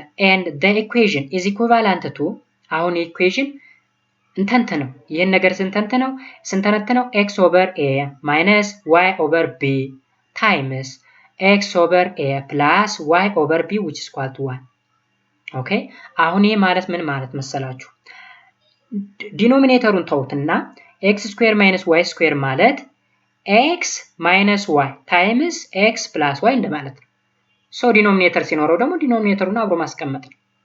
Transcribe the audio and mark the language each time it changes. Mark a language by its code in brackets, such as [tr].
[en] And the equation is equivalent to [am] አሁን ኢኩዌሽን እንተንትነው ይሄን ነገር ስንተነትነው [en] x over a minus y over b times x over a plus y over b which is equal to 1. [am] ኦኬ አሁን ይሄ ማለት ምን ማለት መሰላችሁ? ዲኖሚኔተሩን ተውትና x square minus y square ማለት x minus y times x plus y እንደማለት ነው። ሶ ዲኖሚኔተር ሲኖረው ደግሞ ዲኖሚኔተሩን አብሮ ማስቀመጥ ነው።